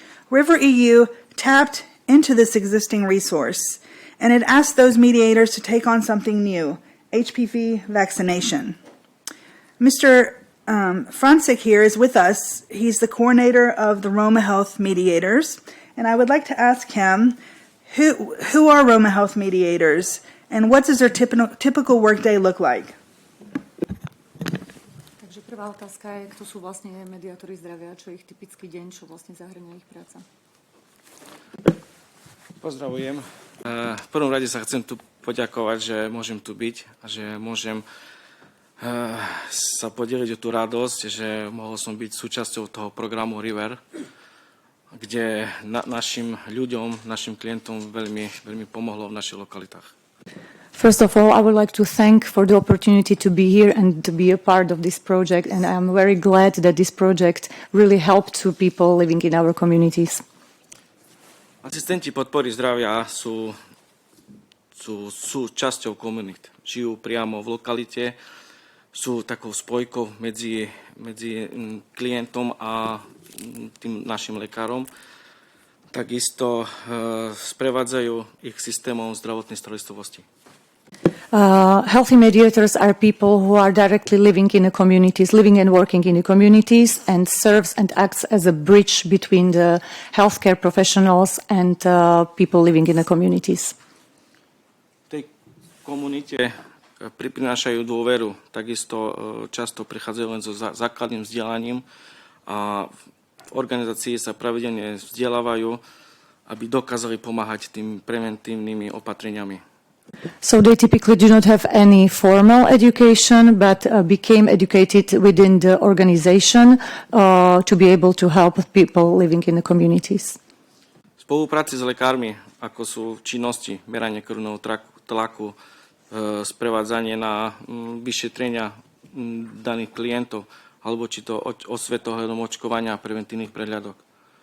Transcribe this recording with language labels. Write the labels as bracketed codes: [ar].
[en] River EU tapped into this existing resource, and it asked those mediators to take on something new, HPV vaccination. Mr. František here is with us. He's the coordinator of the Roma Health Mediators, and I would like to ask him, who are Roma Health Mediators, and what does their typical workday look like? [sk] Takže prvá otázka je, kto sú vlastne mediátori zdravia, čo je ich typický deň, čo vlastne zahrňa ich práca. Pozdravujem. V prvom rade sa chcem tu poďakovať, že môžem tu byť a že môžem sa podeliť o tú radosť, že mohol som byť súčasťou toho programu River, kde našim ľuďom, našim klientom veľmi pomohlo v našich lokalitách. [en] First of all, I would like to thank for the opportunity to be here and to be a part of this project, and I'm very glad that this project really helped to people living in our communities. [sk] Asistenti podpory zdravia sú časťou komunít. Žijú priamo v lokalite, sú takou spojkou medzi klientom a tým našim lekárom. Takisto sprevádzajú ich systémom zdravotnej starostlivosti. [en] Healthy mediators are people who are directly living in the communities, living and working in the communities, and serves and acts as a bridge between the healthcare professionals and people living in the communities. [sk] V tej komunite prinášajú dôveru, takisto často prichádzajú len so základným vzdelaním a v organizácii sa pravidelne vzdelávajú, aby dokázali pomáhať tým preventívnymi opatreniami. [en] So they typically do not have any formal education, but became educated within the organization to be able to help people living in the communities. [sk] V spolupráci s lekármi, ako sú činnosti meranie krvného tlaku, sprevádzanie na vyšetrenia daných klientov, alebo či to osvetohľadom očkovania a preventívnych prehľadok.